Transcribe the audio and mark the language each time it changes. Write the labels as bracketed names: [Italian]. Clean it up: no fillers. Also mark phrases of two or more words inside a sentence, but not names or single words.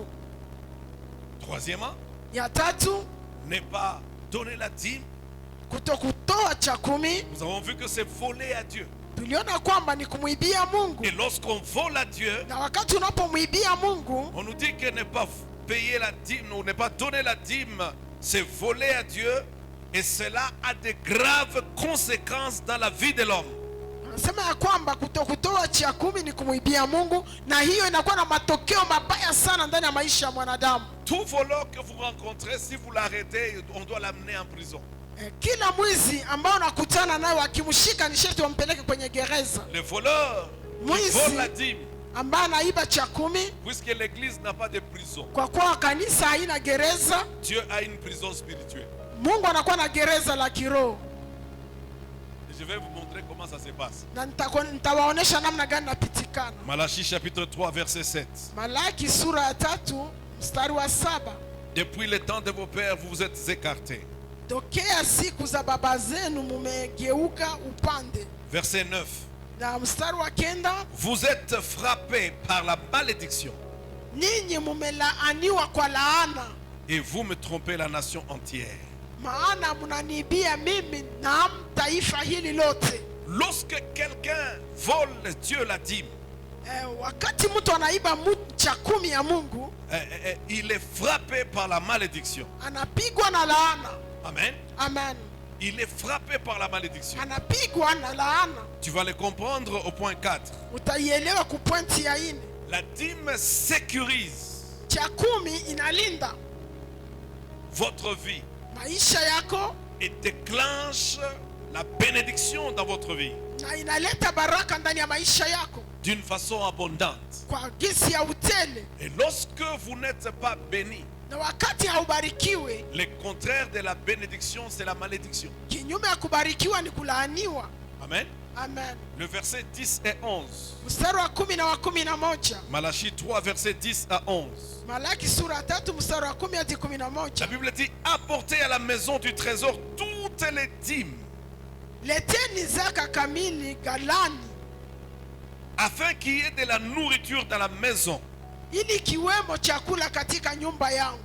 [French] Troisièmement, [Swahili] ya tatu, [French] ne pas donner la dîme. [Swahili] kutokutoa cha 10. [French] Nous avons vu que c'est voler à Dieu. [Swahili] Tuliona kwamba ni kumwibia Mungu. [French] Et lorsqu'on vole à Dieu, [Swahili] Na wakati unapomwibia Mungu, [French] on nous dit que ne pas payer la dîme ou ne pas donner la dîme, c'est voler à Dieu. Et cela a de graves conséquences dans la vie de l'homme. [Swahili] anasema ya kwamba kutokutoa cha 10 ni kumwibia Mungu, na hiyo inakuwa na matokeo mabaya sana ndani ya maisha ya mwanadamu. [French] Tout voleur que vous rencontrez, si vous l'arrêtez, on doit l'amener en prison. [Swahili] Kila mwizi ambao unakutana naye wakimshika ni sharti wampeleke kwenye gereza. [French] Le voleur qui vole la dîme, [Swahili] ambaye anaiba cha 10, [French] puisque l'église n'a pas de prison, [Swahili] kwa kuwa kanisa haina gereza, [French] Dieu a une prison spirituelle. [Swahili] Mungu anakuwa na gereza la kiroho. [French] Et je vais vous montrer comment ça se passe. [Swahili] Na nitawaonesha namna gani napitikana. [French] Malachie chapitre 3 verset 7. [Swahili] Malaki sura ya 3 mstari wa 7. [French] Depuis le temps de vos pères, vous vous êtes écartés. [Swahili] Tokea siku za baba zenu mumegeuka upande. [French] Verset 9. [Swahili] Na mstari wa 9, [French] vous êtes frappés par la malédiction. [Swahili] Ninyi mumelaaniwa kwa laana. [French] Et vous me trompez la nation entière. [Swahili] Maana munanibia mimi na taifa hili lote. [French] Lorsque quelqu'un vole Dieu la dîme, [Swahili] wakati mtu anaiba cha 10 ya Mungu, [French] il est frappé par la malédiction. [Swahili] Anapigwa na laana. [French] Amen. [Swahili] Amen. [French] Il est frappé par la malédiction. [Swahili] Anapigwa na laana. [French] Tu vas le comprendre au point 4. [Swahili] Utaielewa ku pointi ya 4. [French] La dîme sécurise [Swahili] cha 10 inalinda [French] votre vie [Swahili] maisha yako [French] et déclenche la bénédiction dans votre vie [Swahili] na inaleta baraka ndani ya maisha yako [French] d'une façon abondante. [Swahili] kwa gisi ya utele. [French] Et lorsque vous n'êtes pas béni, [Swahili] na wakati haubarikiwe, [French] le contraire de la bénédiction, c'est la malédiction. [Swahili] kinyume ya kubarikiwa ni kulaaniwa. [French] Amen. [Swahili] Amen. [French] Le verset 10 et 11. [Swahili] Mstari wa 10 na wa 11. [French] Malachie 3 verset 10 à 11. [Swahili] Malaki sura 3 mstari wa 10 hadi 11. [French] La Bible dit: apportez à la maison du trésor toutes les dîmes, [Swahili] leteni zaka kamili galani, [French] afin qu'il y ait de la nourriture dans la maison. [Swahili] ili kiwemo chakula katika nyumba yangu.